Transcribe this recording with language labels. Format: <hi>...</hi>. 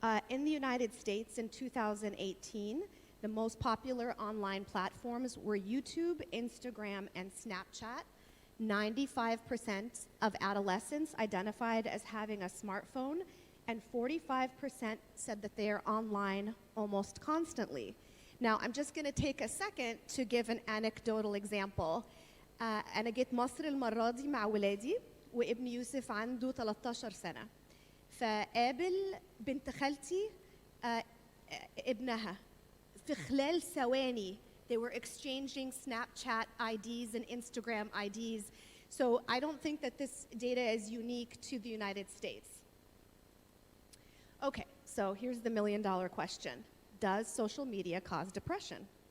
<en>In the United States in 2018, the most popular online platforms were YouTube, Instagram, and Snapchat. 95% of adolescents identified as having a smartphone, and 45% said that they are online almost constantly. Now, I'm just going to take a second to give an anecdotal example.</en> <ar>أنا جيت مصر المرة دي مع ولادي وابن يوسف عنده 13 سنة. فقابل بنت خالتي ابنها في خلال ثواني</ar> <en>They were exchanging Snapchat IDs and Instagram IDs. So I don't think that this data is unique to the United States. Okay, so here's the million-dollar question. Does social media cause depression?</en>